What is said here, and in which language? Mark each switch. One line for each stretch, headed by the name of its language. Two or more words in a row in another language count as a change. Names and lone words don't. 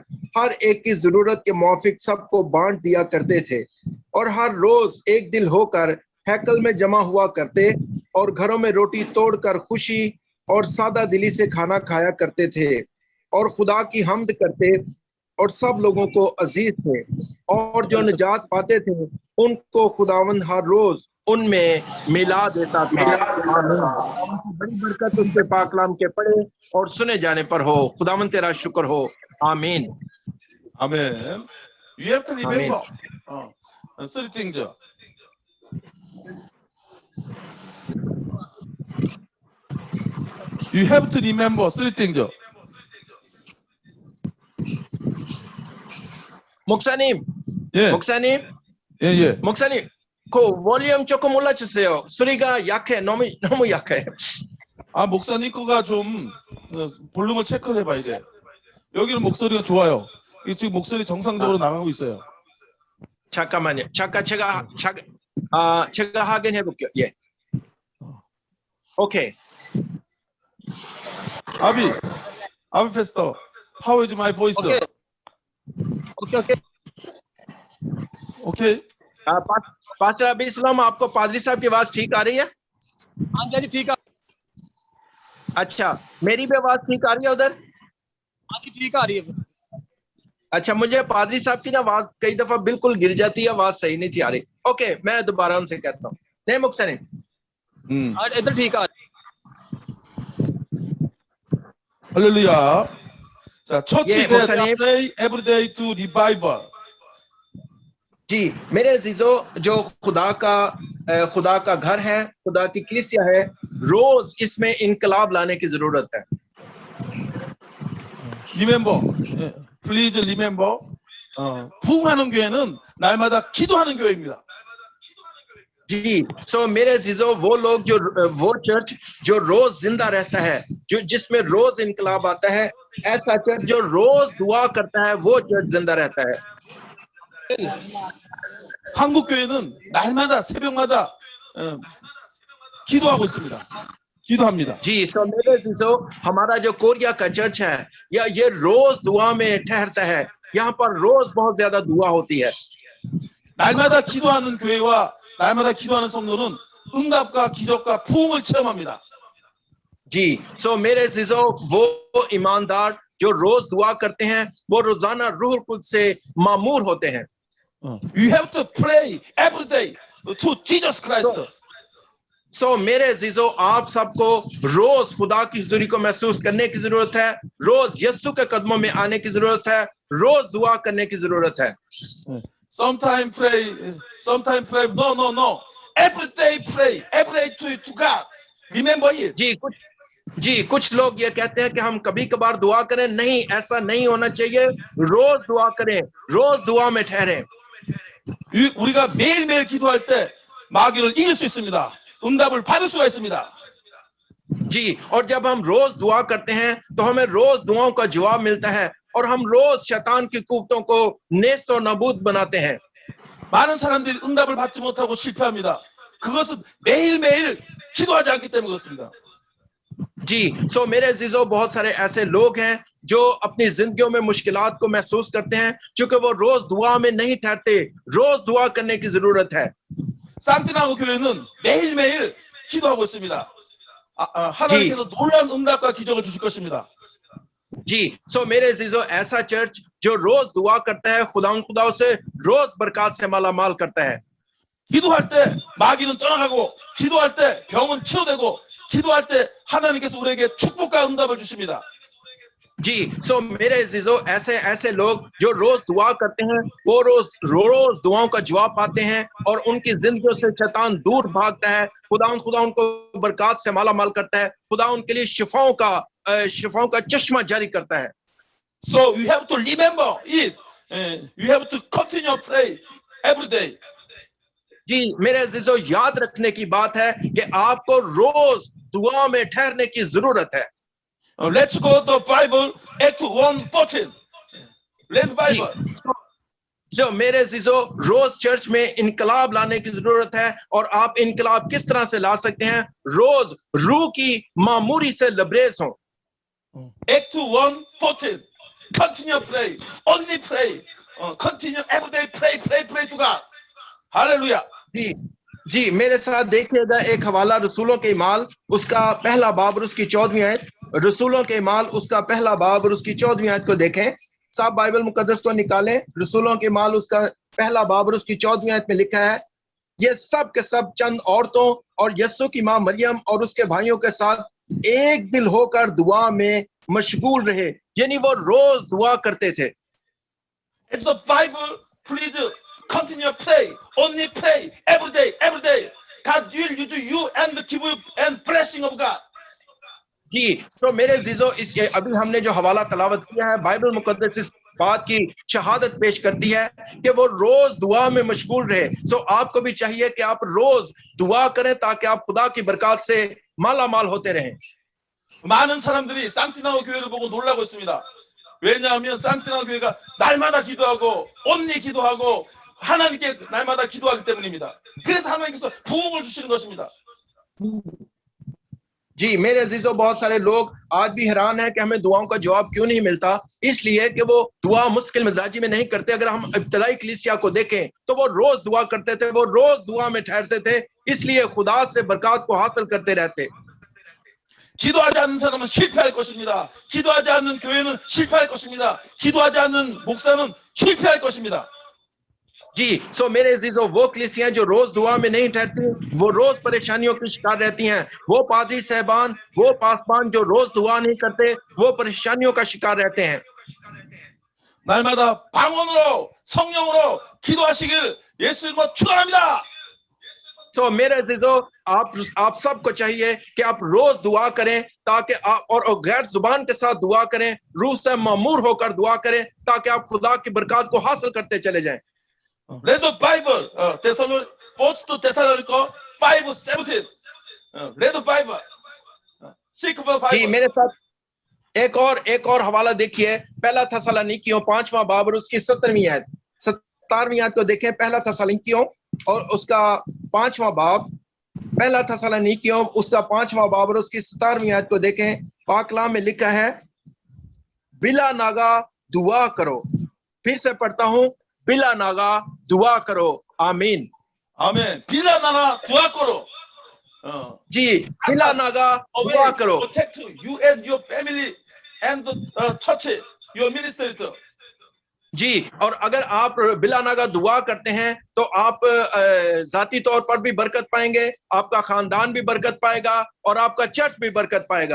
Urdu: ہر ایک کی ضرورت کے موافق سب کو بانٹ دیا کرتے تھے اور ہر روز ایک دل ہوکر ہیکل میں جمع ہوا کرتے اور گھروں میں روٹی توڑکر خوشی اور سادہ دلی سے کھانا کھایا کرتے تھے اور خدا کی حمد کرتے اور سب لوگوں کو عزیز تھے اور جو نجات پاتے تھے ان کو خداوند ہر روز ان میں ملا دیتا تھا. بڑی برکت ان کے پاک کلام کے پڑھے اور سنے جانے پر ہو. خداوند تیرا شکر ہو۔ آمین.
Korean: 아멘.
English: You have to remember three things. You have to remember three things.
Korean: 목사님, 예. 목사님, 예. 목사님, 그 볼륨 조금 올려주세요. 소리가 약해, 너무 약해. 목사님 거가 좀 볼륨을 체크를 해봐야 돼. 여기는 목소리가 좋아요. 이 지금 목소리 정상적으로 나가고 있어요. 잠깐만요. 잠깐 제가 확인해 볼게요. 예. 오케이.
English: 아비 페스터, how is my voice? Okay.
Urdu: پاسٹر ابھی اسلام، آپ کو پادری صاحب کی آواز ٹھیک آ رہی ہے? ہاں جی، ٹھیک ہے. اچھا، میری بھی آواز ٹھیک آ رہی ہے ادھر? ہاں جی، ٹھیک آ رہی ہے. اچھا، مجھے پادری صاحب کی نا آواز کئی دفعہ بالکل گر جاتی ہے، آواز صحیح نہیں تھی آ رہی. اوکے، میں دوبارہ ان سے کہتا ہوں. نہیں مکسنی, ادھر ٹھیک آ رہی.
Korean: 할렐루야. 자, church 예, 목사님.
English: pray every day to revival.
Urdu: جی میرے عزیزوں، جو خدا کا گھر ہے، خدا کی کلیسیا ہے، روز اس میں انقلاب لانے کی ضرورت ہے.
English: Remember, please remember.
Korean: 부흥하는 교회는 날마다 기도하는 교회입니다.
Urdu: جی، سو میرے عزیزوں، وہ چرچ جو روز زندہ رہتا ہے، جو جس میں روز انقلاب آتا ہے، ایسا چرچ جو روز دعا کرتا ہے، وہ چرچ زندہ رہتا ہے.
Korean: 한국 교회는 날마다 새벽마다 기도하고 있습니다. 기도합니다.
Urdu: جی، سو میرے عزیزوں، ہمارا جو کوریا کا چرچ ہے، یہ روز دعا میں ٹھہرتا ہے. یہاں پر روز بہت زیادہ دعا ہوتی ہے.
Korean: 날마다 기도하는 교회와 날마다 기도하는 성도는 응답과 기적과 부흥을 체험합니다.
Urdu: جی، سو میرے عزیزوں، وہ ایماندار جو روز دعا کرتے ہیں وہ روزانہ روح القدس سے معمور ہوتے ہیں.
English: You have to pray every day to Jesus Christ.
Urdu: سو میرے عزیزو، آپ سب کو روز خدا کی حضوری کو محسوس کرنے کی ضرورت ہے، روز یسوع کے قدموں میں آنے کی ضرورت ہے، روز دعا کرنے کی ضرورت ہے.
English: Sometimes pray. No. Every day pray. Every day to God. Remember it.
Urdu: جی، کچھ لوگ یہ کہتے ہیں کہ ہم کبھی کبھار دعا کریں. نہیں، ایسا نہیں ہونا چاہیے۔ روز دعا کریں، روز دعا میں ٹھہریں.
Korean: 우리가 매일매일 기도할 때 마귀를 이길 수 있습니다. 응답을 받을 수가 있습니다.
Urdu: جی، اور جب ہم روز دعا کرتے ہیں تو ہمیں روز دعاؤں کا جواب ملتا ہے اور ہم روز شیطان کی قوتوں کو نیست اور نابود بناتے ہیں.
Korean: 많은 사람들이 응답을 받지 못하고 실패합니다. 그것은 매일매일 기도하지 않기 때문에 그렇습니다.
Urdu: جی، سو میرے عزیزوں، بہت سارے ایسے لوگ ہیں جو اپنی زندگیوں میں مشکلات کو محسوس کرتے ہیں کیونکہ وہ روز دعا میں نہیں ٹھہرتے. روز دعا کرنے کی ضرورت ہے.
Korean: 산티나고 교회는 매일매일 기도하고 있습니다. 하나님께서 놀라운 응답과 기적을 주실 것입니다.
Urdu: جی، سو میرے عزیزوں، ایسا چرچ جو روز دعا کرتا ہے خدا سے روز برکت سے مالامال کرتا ہے.
Korean: 기도할 때 마귀는 떠나가고, 기도할 때 병은 치료되고, 기도할 때 하나님께서 우리에게 축복과 응답을 주십니다.
Urdu: جی، سو میرے عزیزوں، ایسے لوگ جو روز دعا کرتے ہیں وہ روز دعاؤں کا جواب پاتے ہیں اور ان کی زندگیوں سے شیطان دور بھاگتا ہے. خدا ان کو برکت سے مالامال کرتا ہے۔ خدا ان کے لیے شفاؤں کا چشمہ جاری کرتا ہے.
English: So you have to remember it. You have to continue pray every day.
Urdu: جی، میرے عزیزوں، یاد رکھنے کی بات ہے کہ آپ کو روز دعا میں ٹھہرنے کی ضرورت ہے.
English: Let's go to Bible, Act 1:14. Let's Bible.
Urdu: جو میرے عزیزوں، روز چرچ میں انقلاب لانے کی ضرورت ہے. اور آپ انقلاب کس طرح سے لا سکتے ہیں؟ روز روح کی معموری سے لبریز ہو.
English: Act 1:14. Continue pray. Only pray. Continue every day pray to God. Hallelujah.
Urdu: جی، میرے ساتھ دیکھیےگا ایک حوالہ رسولوں کے مال اس کا پہلا باب اور اس کی 14ویں آیت. رسولوں کے مال اس کا پہلا باب اور اس کی 14ویں آیت کو دیکھیں. سب بائبل مقدس کو نکالیں۔ رسولوں کے مال اس کا پہلا باب اور اس کی 14ویں آیت میں لکھا ہے، یہ سب کے سب چند عورتوں اور یسوع کی ماں مریم اور اس کے بھائیوں کے ساتھ ایک دل ہوکر دعا میں مشغول رہے. یعنی وہ روز دعا کرتے تھے.
English: It's the Bible. Please continue pray. Only pray every day. God will use you and give you and blessing of God.
Urdu: جی، سو میرے عزیزوں، اس کے ابھی ہم نے جو حوالہ تلاوت کیا ہے، بائبل مقدس اس بات کی شہادت پیش کرتی ہے کہ وہ روز دعا میں مشغول رہے. سو آپ کو بھی چاہیے کہ آپ روز دعا کریں تاکہ آپ خدا کی برکت سے مالامال ہوتے رہیں.
Korean: 많은 사람들이 산티나고 교회를 보고 놀라고 있습니다. 왜냐하면 산티나고 교회가 날마다 기도하고 온리 기도하고 하나님께 날마다 기도하기 때문입니다. 그래서 하나님께서 부흥을 주시는 것입니다.
Urdu: جی، میرے عزیزوں، بہت سارے لوگ آج بھی حیران ہیں کہ ہمیں دعاؤں کا جواب کیوں نہیں ملتا. اس لیے کہ وہ دعا مشکل مزاجی میں نہیں کرتے۔ اگر ہم ابتدائی کلیسیا کو دیکھیں تو وہ روز دعا کرتے تھے، وہ روز دعا میں ٹھہرتے تھے، اس لیے خدا سے برکت کو حاصل کرتے رہتے.
Korean: 기도하지 않는 사람은 실패할 것입니다. 기도하지 않는 교회는 실패할 것입니다. 기도하지 않는 목사는 실패할 것입니다.
Urdu: جی، سو میرے عزیزوں، وہ کلیسیائیں جو روز دعا میں نہیں ٹھہرتی وہ روز پریشانیوں کی شکار رہتی ہیں. وہ پادری صاحبان، وہ پاسبان جو روز دعا نہیں کرتے وہ پریشانیوں کا شکار رہتے ہیں.
Korean: 날마다 방언으로 성령으로 기도하시길 예수님으로 축원합니다.
Urdu: تو میرے عزیزوں، آپ سب کو چاہیے کہ آپ روز دعا کریں تاکہ آپ اور غیر زبان کے ساتھ دعا کریں، روح سے معمور ہوکر دعا کریں تاکہ آپ خدا کی برکت کو حاصل کرتے چلے جائیں.
English: Read the Bible. First Thessalonica 5:17. Read the Bible. Seek the Bible.
Urdu: جی، میرے ساتھ ایک اور حوالہ دیکھیے. پہلا تھسلنیکیوں 5واں باب اور اس کی 17ویں آیت 17ویں آیت کو دیکھیں. پہلا تھسلنیکیوں اور اس کا 5واں باب، پہلا تھسلنیکیوں اس کا 5واں باب اور اس کی 17ویں آیت کو دیکھیں. پاک کلام میں لکھا ہے، بلا ناغہ دعا کرو. پھر سے پڑھتا ہوں، بلا ناغہ دعا کرو. आमीन। آمین۔ بلا نانا دعا کرو. جی، بلا ناغہ دعا کرو.
English: Protect you and your family and touch your ministry.
Urdu: جی، اور اگر آپ بلا ناغہ دعا کرتے ہیں تو آپ ذاتی طور پر بھی برکت پائیں گے، آپ کا خاندان بھی برکت پائے گا اور آپ کا چرچ بھی برکت پائے گا.